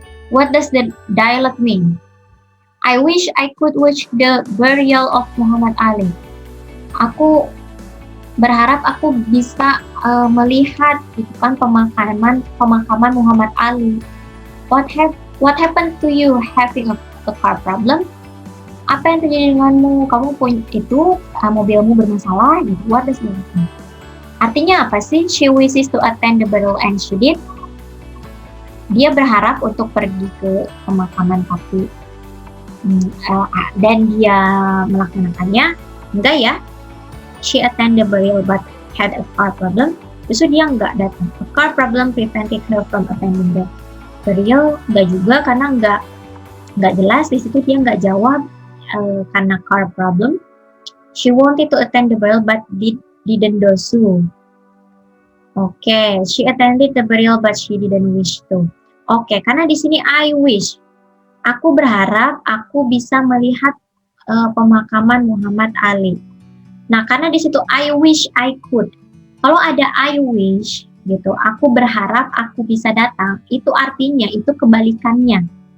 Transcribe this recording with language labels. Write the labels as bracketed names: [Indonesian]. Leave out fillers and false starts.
[English] What does the dialogue mean? I wish I could watch the burial of Muhammad Ali. [Indonesian] Aku berharap aku bisa melihat gitu kan pemakaman Muhammad Ali. [English] What happened to you having a car problem? [Indonesian] Apa yang terjadi denganmu? Kamu punya itu mobilmu bermasalah gitu. [English] What does that mean? [Indonesian] Artinya apa sih? [English] She wishes to attend the burial and she did. [Indonesian] Dia berharap untuk pergi ke pemakaman papi dan dia melaksanakannya. Enggak ya? [English] She attended the burial but had a car problem. [Indonesian] Justru dia enggak datang. [English] A car problem prevented her from attending the burial. [Indonesian] Enggak juga karena enggak jelas di situ, dia enggak jawab karena car problem. [English] She wanted to attend the burial but didn't do so. Oke, she attended the burial but she didn't wish to. [Indonesian] Oke, karena di sini [English] I wish. [Indonesian] Aku berharap aku bisa melihat pemakaman Muhammad Ali. Nah, karena di situ [English] I wish I could. [Indonesian] Kalau ada [English] I wish [Indonesian] gitu, aku berharap aku bisa datang, itu artinya itu kebalikannya.